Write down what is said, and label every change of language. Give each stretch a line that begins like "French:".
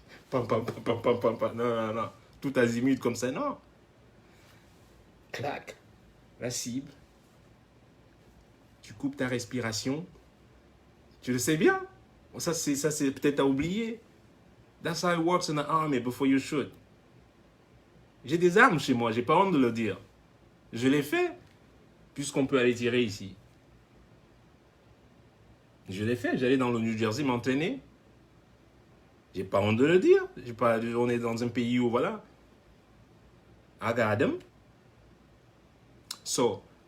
French: Pam, pam, pam, pam, pam, pam, pam. Non, non, non. Tout azimut comme ça, non. Clac. La cible. Tu coupes ta respiration. Tu le sais bien. Ça, c'est peut-être à oublier.
English: That's how it works in the army before you shoot.
French: J'ai des armes chez moi, j'ai pas honte de le dire. Je l'ai fait, puisqu'on peut aller tirer ici. Je l'ai fait, j'allais dans le New Jersey m'entraîner. J'ai pas honte de le dire. On est dans un pays où, voilà.
English: I got them. So,